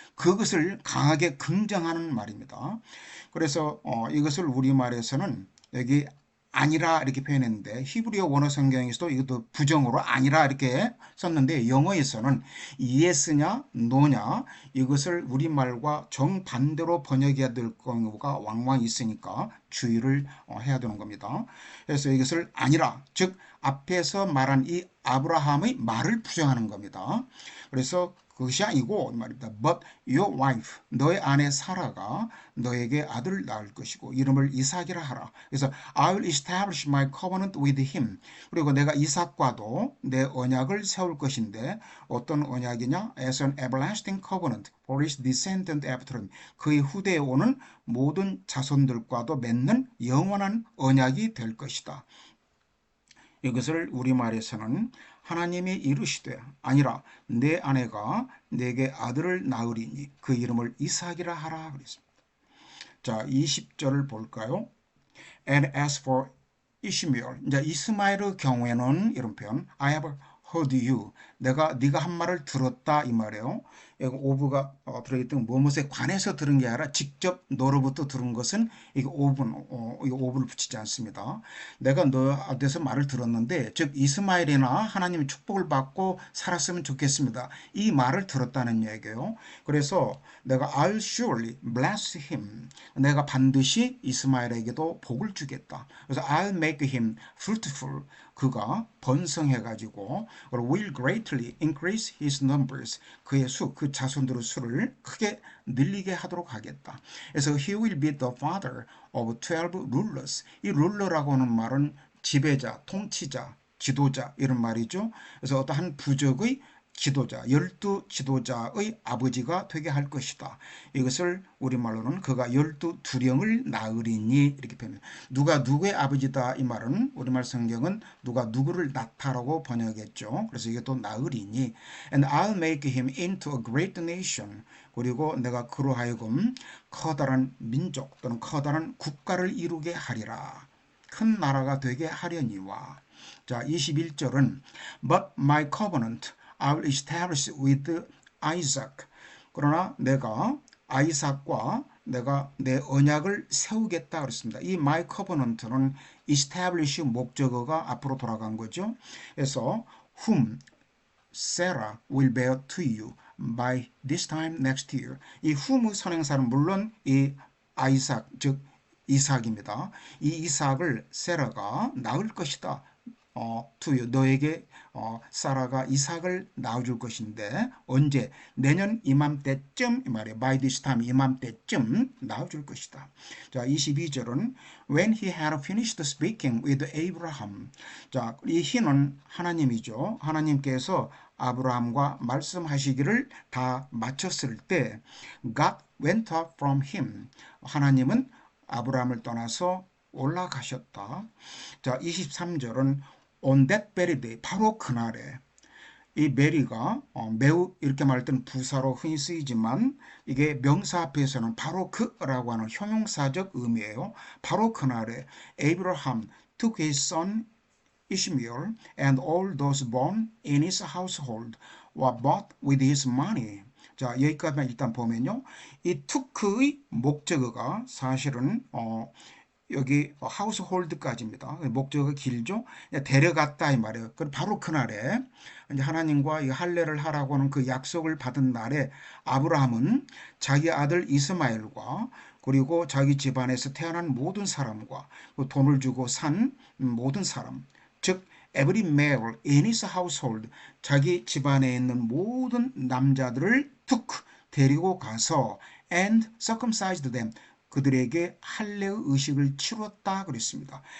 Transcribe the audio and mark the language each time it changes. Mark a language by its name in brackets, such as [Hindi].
[Korean] 그것을 강하게 긍정하는 말입니다. 그래서 이것을 우리말에서는 여기 아니라 이렇게 표현했는데 히브리어 원어 성경에서도 이것도 부정으로 아니라 이렇게 썼는데 영어에서는 yes냐 no냐 이것을 우리말과 정반대로 번역해야 될 경우가 왕왕 있으니까 주의를 해야 되는 겁니다. 그래서 이것을 아니라 즉 앞에서 말한 이 아브라함의 말을 부정하는 겁니다. 그래서 그것이 아니고 말입니다. [English] But your wife, [Korean] 너의 아내 사라가 너에게 아들을 낳을 것이고 이름을 이삭이라 하라. 그래서 [English] I will establish my covenant with him. [Korean] 그리고 내가 이삭과도 내 언약을 세울 것인데 어떤 언약이냐? [English] As an everlasting covenant for his descendant after him. [Korean] 그의 후대에 오는 모든 자손들과도 맺는 영원한 언약이 될 것이다. 이것을 우리말에서는 하나님이 이르시되 아니라 내 아내가 내게 아들을 낳으리니 그 이름을 이삭이라 하라 그랬습니다. 자, 20절을 볼까요? [English] And as for Ishmael, [Korean] 이제 이스마엘의 경우에는 이런 표현 [English] I have heard you. [Korean] 네가 한 말을 들었다 이 말이에요. 여기 오브가 들어있던 무엇에 관해서 들은 게 아니라 직접 너로부터 들은 것은 이게 오브를 붙이지 않습니다. 내가 너한테서 말을 들었는데 즉 이스마엘이나 하나님의 축복을 받고 살았으면 좋겠습니다. 이 말을 들었다는 얘기예요. 그래서 내가 [English] I'll surely bless him. [Korean] 내가 반드시 이스마엘에게도 복을 주겠다. 그래서 [English] I'll make him fruitful. [Korean] 그가 번성해가지고 [English] will greatly increase his numbers. [Korean] 그의 그 자손들의 수를 크게 늘리게 하도록 하겠다. 그래서 [English] he will be the father of 12 rulers. [Korean] 이 룰러라고 하는 말은 지배자, 통치자, 지도자 이런 말이죠. 그래서 어떠한 부족의 지도자, 12지도자의 아버지가 되게 할 것이다. 이것을 우리말로는 그가 12두령을 낳으리니 이렇게 표현해요. 누가 누구의 아버지다 이 말은 우리말 성경은 누가 누구를 낳다라고 번역했죠. 그래서 이게 또 낳으리니 [English] And I'll make him into a great nation. [Korean] 그리고 내가 그로 하여금 커다란 민족 또는 커다란 국가를 이루게 하리라. 큰 나라가 되게 하려니와. 자, 21절은 [English] But my covenant I will establish with Isaac. [Korean] 그러나 내가 아이삭과 내가 내 언약을 세우겠다 그랬습니다. 이 my covenant는 establish 목적어가 앞으로 돌아간 거죠. 그래서 [English] whom Sarah will bear to you by this time next year. [Korean] 이 whom의 선행사는 물론 이 아이삭 즉 이삭입니다. 이 이삭을 세라가 낳을 것이다. [English] to you, [Korean] 너에게 사라가 이삭을 낳아줄 것인데 언제? 내년 이맘때쯤 이 말이에요. [English] by this time [Korean] 이맘때쯤 낳아줄 것이다. 자, 22절은 [English] when he had finished speaking with Abraham. [Korean] 자, 이 he는 하나님이죠. 하나님께서 아브라함과 말씀하시기를 다 마쳤을 때 [English] God went up from him. [Korean] 하나님은 아브라함을 떠나서 올라가셨다. 자, 23절은 [English] on that very day, [Korean] 바로 그날에 이 메리가 매우 이렇게 말할 때는 부사로 흔히 쓰이지만 이게 명사 앞에서는 바로 그라고 하는 형용사적 의미예요. 바로 그날에 [English] Abraham took his son Ishmael and all those born in his household were bought with his money. [Korean] 자, 여기까지만 일단 보면요. 이 took의 목적어가 사실은 여기 하우스홀드까지입니다. 목적어가 길죠. 데려갔다 이 말이에요. 바로 그날에 이제 하나님과 이 할례를 하라고 하는 그 약속을 받은 날에 아브라함은 자기 아들 이스마엘과 그리고 자기 집안에서 태어난 모든 사람과 돈을 주고 산 모든 사람, 즉 [English] every male in his household, [Korean] 자기 집안에 있는 모든 남자들을 [English] took, [Korean] 데리고 가서 [English] and circumcised them, [Korean] 그들에게 할례의 의식을 치렀다 그랬습니다.